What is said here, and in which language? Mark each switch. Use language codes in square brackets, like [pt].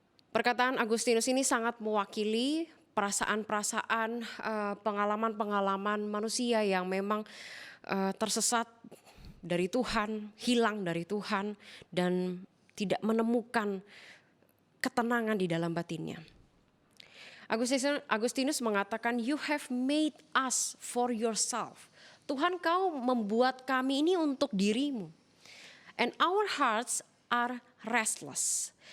[id] Perkataan Agustinus ini sangat mewakili perasaan-perasaan, pengalaman-pengalaman manusia yang memang tersesat dari Tuhan, hilang dari Tuhan, dan tidak menemukan ketenangan di dalam batinnya. Agustinus mengatakan, [en] "You have made us for yourself [id] Tuhan, kau membuat kami ini untuk dirimu. [en] And our hearts are restless.